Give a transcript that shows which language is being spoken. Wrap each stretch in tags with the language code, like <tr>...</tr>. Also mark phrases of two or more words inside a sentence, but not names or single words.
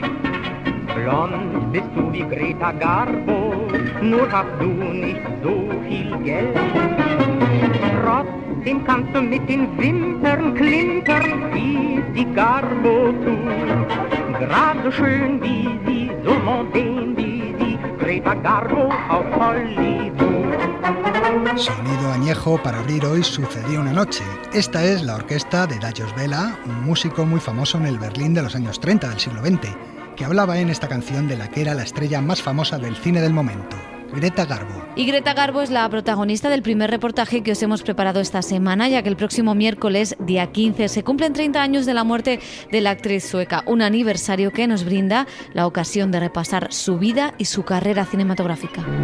<de>Blond bist du wie Greta Garbo, nur hast du nicht so viel Geld. Trotzdem kannst du mit den Wimpern klimpern, wie die Garbo tut. Gerade so schön wie sie, so mondän wie sie, Greta Garbo auf Hollywood.</de> <es>Sonido añejo para abrir hoy Sucedió una noche. Esta es la orquesta de Lajos Vela, un músico muy famoso en el Berlín de los años 30 del siglo XX, que hablaba en esta canción de la que era la estrella más famosa del cine del momento, Greta Garbo. Y Greta Garbo es la protagonista del primer reportaje que os hemos preparado esta semana, ya que el próximo miércoles, día 15, se cumplen 30 años de la muerte de la actriz sueca, un aniversario que nos brinda la ocasión de repasar su vida y su carrera cinematográfica.</es>